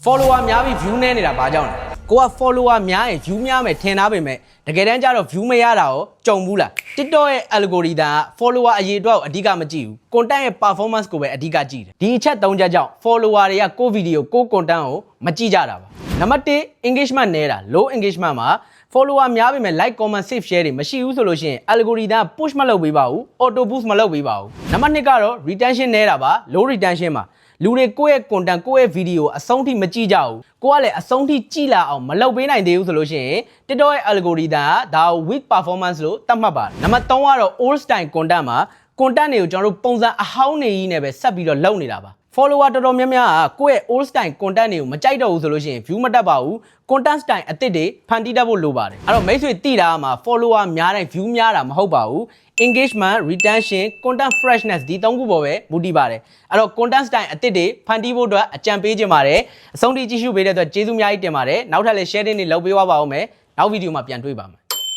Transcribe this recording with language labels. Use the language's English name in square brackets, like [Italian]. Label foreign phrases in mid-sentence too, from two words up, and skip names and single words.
[Burmese] follower များပြီး view နည်းနေတာဘာကြောင့်လဲကိုက follower များရင် view များမယ်ထင်သားပေမဲ့တကယ်တမ်းကျတော့ view မရတာရောကြုံဘူးလား TikTok ရဲ့ algorithm က follower အရေးအတွက်ကိုအဓိကမကြည့်ဘူး content ရဲ့ performance ကိုပဲအဓိကကြည့်တယ်ဒီအချက်၃ချက်ကြောင့် follower တွေကကို video ကို content ကိုမကြည့်ကြတာပါနံပါတ်1 engagement နည်းတာ [English] low engagement [Burmese] မှာ follower များပေမဲ့ [English] like comment save share [Burmese] တွေမရှိဘူးဆိုလို့ရှိရင် [English] algorithm push [Burmese] မလုပ်ပေးပါဘူး [English] auto boost [Burmese] မလုပ်ပေးပါဘူးနံပါတ်2ကတော့ retention နည်းတာပါ low retention မှာလူတွေကိုယ့်ရဲ့ content ကိုယ့်ရဲ့ video အဆုံးထိမကြည့်ကြဘူးကိုကလည်းအဆုံးထိကြည့်လာအောင်မလုပ်ပေးနိုင်သေးဘူးဆိုလို့ရှိရင် TikTok ရဲ့ algorithm က ဒါကို [English] weak performance [Burmese] လို့သတ်မှတ်ပါတယ်နံပါတ်3ကတော့ [English] old style content [Burmese] မှာ content တွေကိုကျွန်တော်တို့ပုံစံအဟောင်းနေကြီးနဲ့ပဲဆက် ပြီးတော့လုပ်နေတာပါ follower တော်တော်များများကကိုယ့်ရဲ့ [English] old style content [Burmese] တွေကိုမကြိုက်တော့ဘူးဆိုလို့ရှိရင် view မတက်ပါဘူး [English] content style [Burmese] အသစ်တွေဖန်တီးတတ်ဖို့လိုပါတယ်အဲ့တော့မိတ်ဆွေတိတာမှာ follower များတဲ့ view များတာမဟုတ်ပါဘူး [English] engagement retention content freshness [Burmese] ဒီ၃ခုပေါ်ပဲမူတည်ပါတယ်အဲ့တော့ [English] content style [Burmese] အသစ်တွေဖန်တီးဖို့အတွက်အကြံပေးခြင်းပါတယ်အဆုံးထိကြည့်ရှုပေးတဲ့အတွက်ကျေးဇူးအများကြီးတင်ပါတယ်နောက်ထပ်လည်း share တွေလုပ်ပေးပါဦးမယ်နောက်ဗီဒီယိုမှာပြန်တွေ့ပါမယ်